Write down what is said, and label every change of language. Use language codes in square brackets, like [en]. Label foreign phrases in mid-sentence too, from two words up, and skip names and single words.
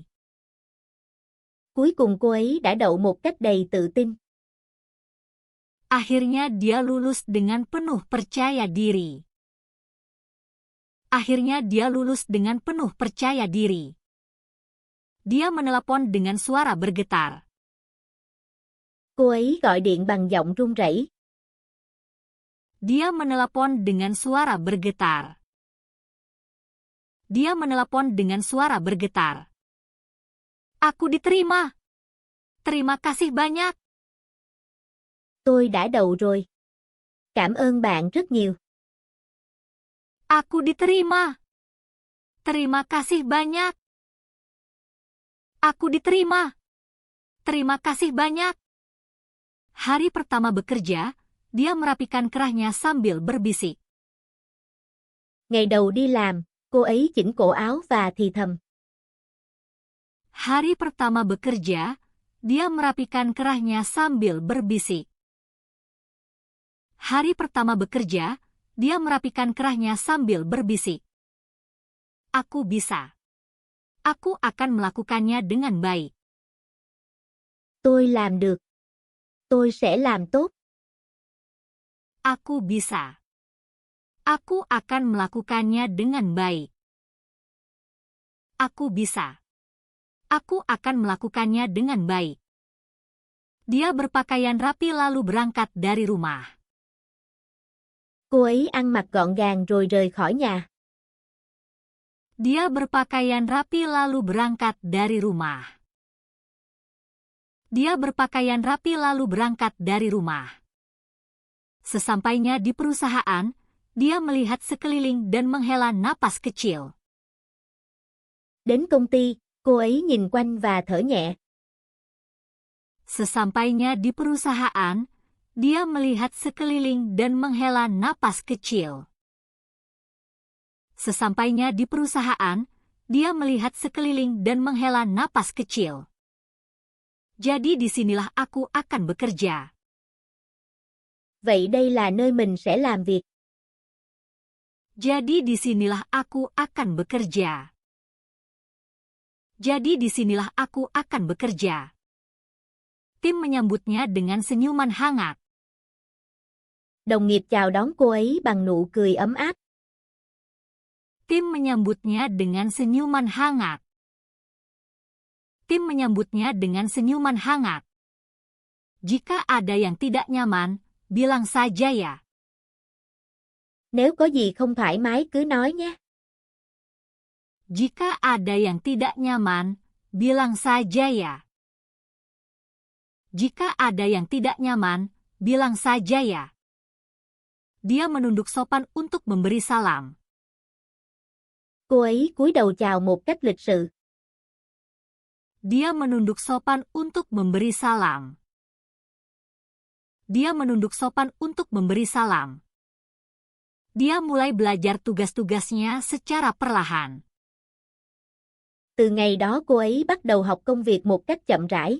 [vi] Cuối cùng cô ấy đã đậu một cách đầy tự tin. [id] Akhirnya dia lulus dengan penuh percaya diri. Akhirnya dia lulus dengan penuh percaya diri. Dia menelepon dengan suara bergetar. [vi] Cô ấy gọi điện bằng giọng run rẩy. [id] Dia menelepon dengan suara bergetar. Dia menelepon dengan suara bergetar. Aku diterima. Terima kasih banyak. [vi] Tôi đã đậu rồi. Cảm ơn bạn rất nhiều. [id] Aku diterima. Terima kasih banyak. Aku diterima. Terima kasih banyak. Hari pertama bekerja, dia merapikan kerahnya sambil berbisik. [vi] Ngày đầu đi làm, cô ấy chỉnh cổ áo và thì thầm. [id] Hari pertama bekerja, dia merapikan kerahnya sambil berbisik. Hari pertama bekerja, dia merapikan kerahnya sambil berbisik. Aku bisa. Aku akan melakukannya dengan baik. [vi] Tôi làm được. Tôi sẽ làm tốt. [id] Aku bisa. Aku akan melakukannya dengan baik. Aku bisa. Aku akan melakukannya dengan baik. Dia berpakaian rapi lalu berangkat dari rumah. [vi] Cô ấy ăn mặc gọn gàng rồi rời khỏi nhà. [id] Dia berpakaian rapi lalu berangkat dari rumah. Dia berpakaian rapi lalu berangkat dari rumah. Sesampainya di perusahaan, dia melihat sekeliling dan menghela napas kecil. [vi] Đến công ty, cô ấy nhìn quanh và thở nhẹ. [id] Sesampainya di perusahaan, dia melihat sekeliling dan menghela napas kecil. Sesampainya di perusahaan, dia melihat sekeliling dan menghela napas kecil. Jadi disinilah aku akan bekerja. [vi] Vậy đây là nơi mình sẽ làm việc. [id] Jadi disinilah aku akan bekerja. Jadi disinilah aku akan bekerja. Tim menyambutnya dengan senyuman hangat. [vi] Đồng nghiệp chào đón cô ấy bằng nụ cười ấm áp. [id] Tim menyambutnya dengan senyuman hangat. Tim menyambutnya dengan senyuman hangat. Jika ada yang tidak nyaman, bilang saja ya. [vi] Nếu có gì không thoải mái cứ nói nhé. [id] Jika ada yang tidak nyaman, bilang saja ya. Jika ada yang tidak nyaman, bilang saja ya. Dia menunduk sopan untuk memberi salam. [vi] Cô ấy cúi đầu chào một cách lịch sự. [id] Dia menunduk sopan untuk memberi salam. Dia menunduk sopan untuk memberi salam. Dia mulai belajar tugas-tugasnya secara perlahan. [vi] Từ ngày đó cô ấy bắt đầu học công việc một cách chậm rãi.